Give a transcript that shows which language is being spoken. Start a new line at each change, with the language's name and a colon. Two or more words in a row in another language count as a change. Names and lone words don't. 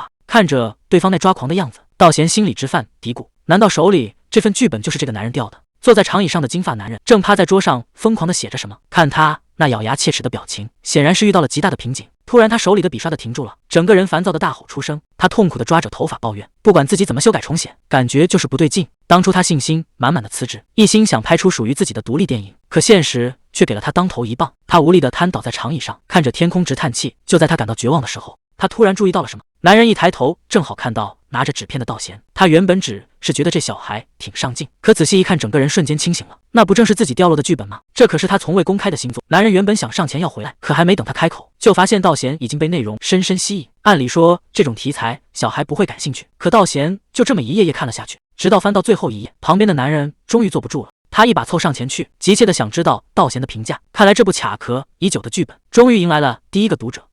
Chinese: 看着對方那抓狂的樣子，道賢心裡直犯嘀咕，難道手裡這份劇本就是這個男人掉的？坐在長椅上的金髮男人正趴在桌上瘋狂地寫着什麼，看他那咬牙切齒的表情，顯然是遇到了極大的瓶頸。突然他手裡的筆刷的停住了，整個人煩躁的大吼出聲。他痛苦地抓着頭髮抱怨，不管自己怎麼修改重寫，感覺就是不對勁。當初他信心滿滿的辭職，一心想拍出屬於自己的獨立電影，可現實卻給了他當頭一棒。他無力地癱倒在長椅上，看着天空直嘆氣。就在他感到絕望的時候，他突然注意到了什麼。男人一抬頭，正好看到拿着紙片的道賢。他原本只是覺得這小孩挺上進，可仔細一看，整個人瞬間清醒了。那不正是自己掉落的劇本嗎？這可是他從未公開的新作。男人原本想上前要回來，可還沒等他開口，就發現道賢已經被內容深深吸引。按理說這種題材小孩不會感興趣，可道賢就這麼一頁頁看了下去，直到翻到最後一頁，旁邊的男人終於坐不住了。他一把湊上前去，急切地想知道道賢的評價。看來這部卡殼已久的劇本終於迎來了第一個讀者。